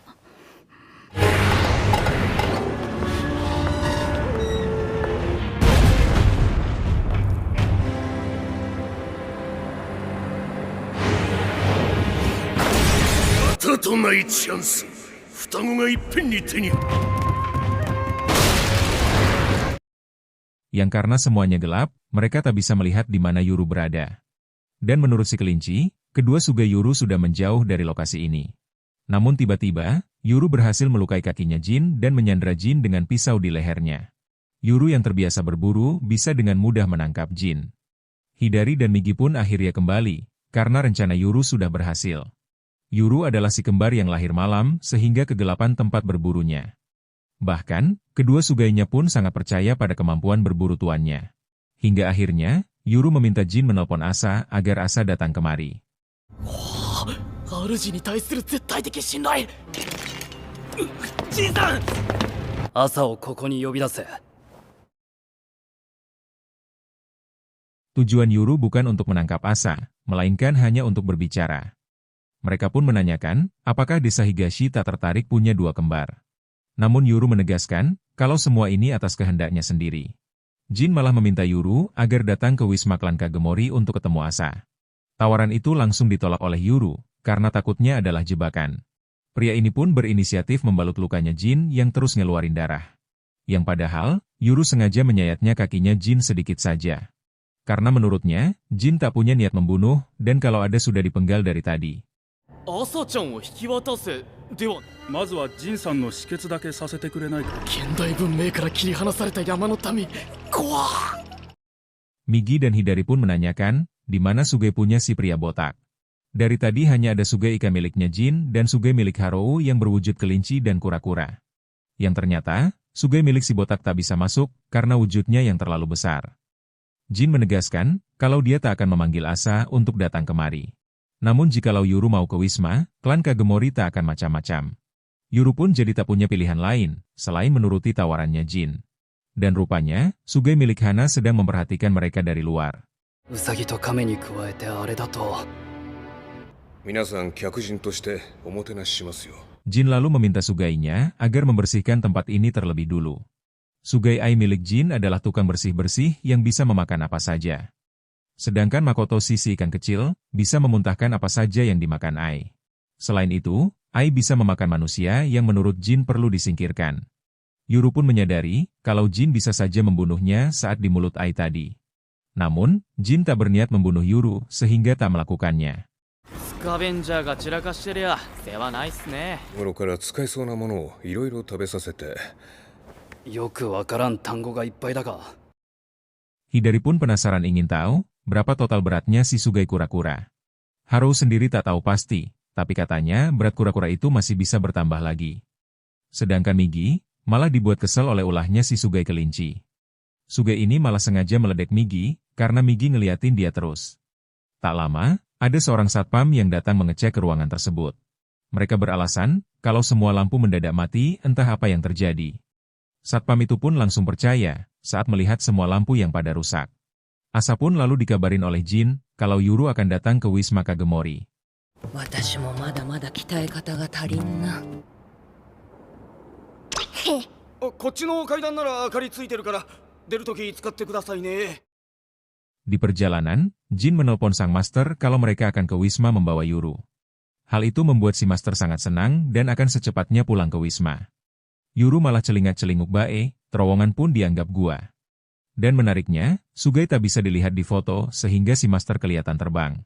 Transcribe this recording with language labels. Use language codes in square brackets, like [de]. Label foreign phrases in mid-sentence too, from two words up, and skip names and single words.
[ja] またとないチャンス。双子がいっぺんに手に。 [id] Yang karena semuanya gelap, mereka tak bisa melihat di mana Yuru berada. Dan menurut si kelinci, kedua Sugeyuru sudah menjauh dari lokasi ini. Namun tiba-tiba, Yuru berhasil melukai kakinya Jin dan menyandra Jin dengan pisau di lehernya. Yuru yang terbiasa berburu bisa dengan mudah menangkap Jin. Hidari dan Migi pun akhirnya kembali, karena rencana Yuru sudah berhasil. Yuru adalah si kembar yang lahir malam sehingga kegelapan tempat berburunya. Bahkan, kedua sugainya pun sangat percaya pada kemampuan berburu tuannya. Hingga akhirnya, Yuru meminta Jin menelpon Asa agar Asa datang kemari. [ja] 主に対する絶対的信頼。ジンさん。朝をここに呼び出せ。 [id] Tujuan Yuru bukan untuk menangkap Asa, melainkan hanya untuk berbicara. Mereka pun menanyakan, apakah desa Higashi tak tertarik punya dua kembar. Namun Yuru menegaskan, kalau semua ini atas kehendaknya sendiri. Jin malah meminta Yuru agar datang ke Wisma Klan Kagemori untuk ketemu Asa. Tawaran itu langsung ditolak oleh Yuru, karena takutnya adalah jebakan. Pria ini pun berinisiatif membalut lukanya Jin yang terus ngeluarin darah. Yang padahal, Yuru sengaja menyayatnya kakinya Jin sedikit saja. Karena menurutnya, Jin tak punya niat membunuh, dan kalau ada sudah dipenggal dari tadi. [ja] 朝ちゃんを引き渡せでは。まずはジンさんの止血だけさせてくれないか。現代文明から切り離された山の民。怖っ。 [id] Migi dan Hidari pun menanyakan, di mana Sugei punya si pria botak. Dari tadi hanya ada Sugei Ika miliknya Jin dan Sugei milik Harou yang berwujud kelinci dan kura-kura. Yang ternyata, Sugei milik si botak tak bisa masuk karena wujudnya yang terlalu besar. Jin menegaskan, kalau dia tak akan memanggil Asa untuk datang kemari. Namun jikalau Yuru mau ke Wisma, klan Kagemori tak akan macam-macam. Yuru pun jadi tak punya pilihan lain, selain menuruti tawarannya Jin. Dan rupanya, Sugei milik Hana sedang memperhatikan mereka dari luar. [ja] ウサギと亀に加えてあれだと。皆さん客人としておもてなししますよ。 [id] Jin lalu meminta Sugainya agar membersihkan tempat ini terlebih dulu. Sugei Ai milik Jin adalah tukang bersih-bersih yang bisa memakan apa saja. Sedangkan Makoto si ikan kecil, bisa memuntahkan apa saja yang dimakan Ai. Selain itu, Ai bisa memakan manusia yang menurut Jin perlu disingkirkan. Yuru pun menyadari, kalau Jin bisa saja membunuhnya saat di mulut Ai tadi. Namun, Jin tak berniat membunuh Yuru sehingga tak melakukannya. [ja] スカベンジャーが散らかしてりゃ世話ないっすね。頃から使えそうなものをいろいろ食べさせて。よくわからん単語がいっぱいだが。 [id] Hidari pun penasaran ingin tahu, berapa total beratnya si Sugei kura-kura. Harou sendiri tak tahu pasti, tapi katanya berat kura-kura itu masih bisa bertambah lagi. Sedangkan Migi, malah dibuat kesel oleh ulahnya si Sugei kelinci. Sugei ini malah sengaja meledek Migi, karena Migi ngeliatin dia terus. Tak lama, ada seorang satpam yang datang mengecek ke ruangan tersebut. Mereka beralasan, kalau semua lampu mendadak mati, entah apa yang terjadi. Satpam itu pun langsung percaya, saat melihat semua lampu yang pada rusak. Asa pun lalu dikabarin oleh Jin, kalau Yuru akan datang ke Wisma Kagemori. [ja] 私もまだまだ鍛え方が足りんな。こっちの階段なら明かりついてるから出るとき使ってくださいね。 [id] Di perjalanan, Jin menelpon sang master kalau mereka akan ke Wisma membawa Yuru. Hal itu membuat si master sangat senang dan akan secepatnya pulang ke Wisma. Yuru malah celingat-celinguk bae, terowongan pun dianggap gua. Dan menariknya, Sugei tak bisa dilihat di foto sehingga si master kelihatan terbang.